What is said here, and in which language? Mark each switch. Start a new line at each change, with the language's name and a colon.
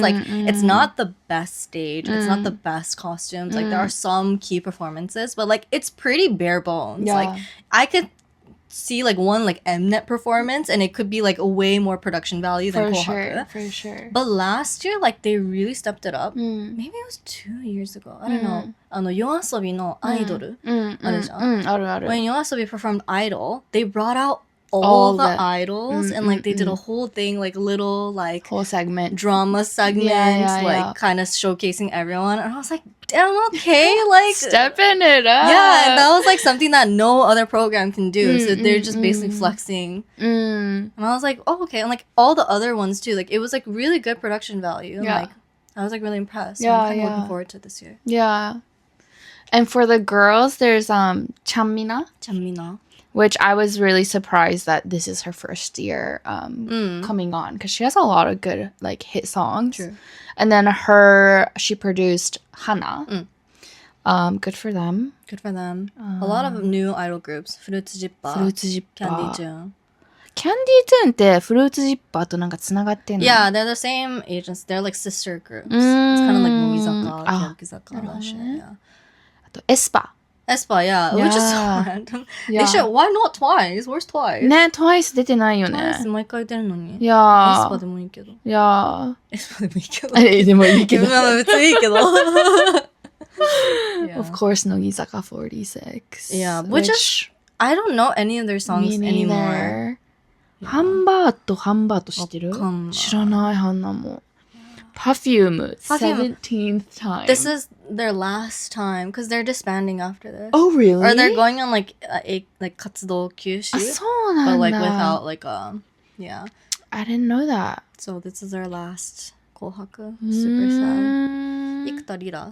English: Like it's not the best stage. It's not the best costumes. Like there are some key performances, but like it's pretty bare bones. Yeah. Like I could see like one like Mnet performance and it could be like a way more production value than Kohaku. For sure. But last year, like they really stepped it up. Maybe it was 2 years ago. I don't know.
Japanese: 夜遊びの idol あるじゃん。あるある。
English: When YOASOBI performed Idol, they brought out all the idols and like they did a whole thing, like little like whole segment. drama segment, Yeah. like kind of showcasing everyone. And I was like, damn, okay, like Stepping it up. yeah, that was like something that no other program can do. So they're just basically flexing. And I was like, oh, okay. And like all the other ones too, like it was like really good production value. Yeah. Like I was like really impressed. Yeah, I'm kind of yeah. looking forward to this year. Yeah. And for the girls, there's Chanmina, Chanmina. which I was really surprised that this is her first year coming on because she has a lot of good like hit songs. True. And then she produced Hana. Good for them. Good for them. A lot of new idol groups. Fruits Jippa. Candy June.
Japanese: キャンディートゥーンってフルーツジッパーとなんかつながってんの
English: Yeah, they're the same agents. They're like sister groups. It's kind of like Mogizaka, Kyakusaka, that shit. Yeah.
Japanese: あとエスパ
English: Aespa, yeah, which is so Yeah. random. Yeah. They should. Why not twice? Where's twice?
Japanese: ね、TWICE 出てないよね Twice 毎回出るのに。いやー Aespa でもいいけど。いや Aespa でもいいけど。ーでもいいけどまあ別にいいけど。
English: Yeah. Of course
Japanese: 乃木坂46
English: Yeah, which is I don't know any of their songs Me anymore. neither.
Japanese: ハンバート知ってるわかんない知らないハンナも Perfume
English: 17th time This is their last time because they're disbanding after this. Oh really? Or they're going on like a like
Japanese: 活動休止. あそうなんだ
English: But like without like yeah. I didn't know that So this is their last Kohaku. Super sad. Ikuta Rira.